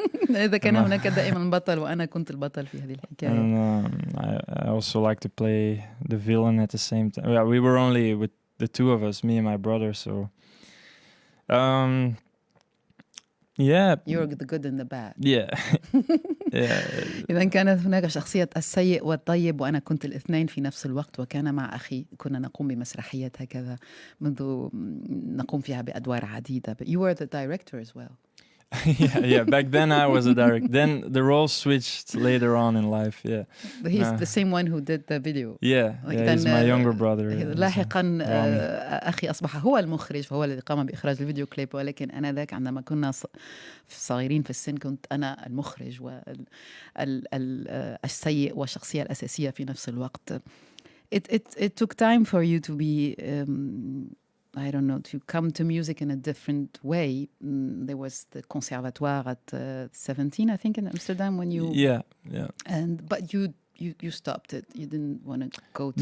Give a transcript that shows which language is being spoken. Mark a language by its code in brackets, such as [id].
[ar] إذا كان هناك دائما بطل وأنا كنت البطل في هذه الحكاية. [en] And I also like to play the villain at the same time. Yeah, we were only with the two of us, me and my brother, so yeah. You're the good and the bad. Yeah. Yeah. [ar] إذا كانت هناك شخصية السيء والطيب، وأنا كنت الاثنين في نفس الوقت، وكان مع أخي كنا نقوم بمسرحيات هكذا منذ نقوم فيها بأدوار عديدة. [en] But you were the director as well. yeah. Back then I was a director. Then the role switched later on in life. Yeah. But he's the same one who did the video. Yeah. He's my younger brother. [ar] لاحقا أخي أصبح هو المخرج، فهو الذي قام بإخراج الفيديو كليب، ولكن أنا ذاك عندما كنا صغيرين في السن كنت أنا المخرج والسيء والشخصية الأساسية في نفس الوقت. [en] It took time for you to be I don't know, to come to music in a different way. There was the conservatoire at 17, I think, in Amsterdam when you... Yeah. But you stopped it. You didn't want to go to...